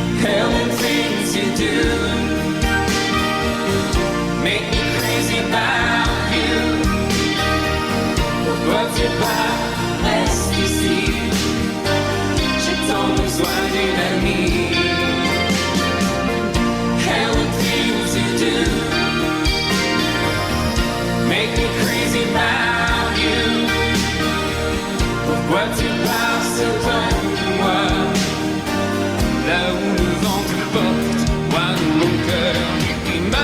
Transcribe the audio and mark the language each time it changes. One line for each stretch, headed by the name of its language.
English: And the things you do make me crazy about you.
French: Pourquoi tu pars, reste ici. J'ai tant besoin d'une amie.
English: And the things you do make me crazy about you.
French: Pourquoi tu pars, c'est toi ou moi. Là où le vent te porte, moi dans mon cœur qui